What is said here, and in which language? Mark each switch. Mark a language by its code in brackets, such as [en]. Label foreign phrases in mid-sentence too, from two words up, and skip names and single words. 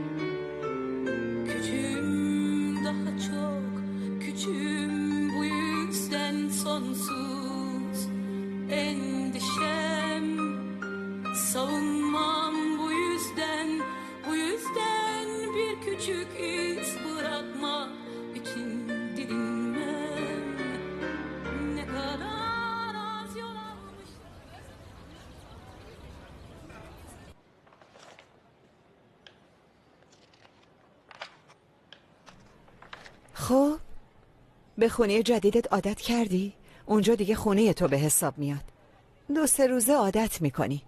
[tr] Küçüğüm, daha çok küçüğüm, bu yüzden sonsuz endişem. Savunmam bu yüzden bir küçük iz bırakmak için didinmem. Ne kadar az yol almış. [fa] خب به خونه جدیدت عادت کردی؟ اونجا دیگه خونه تو به حساب میاد. 2-3 روزه عادت میکنی.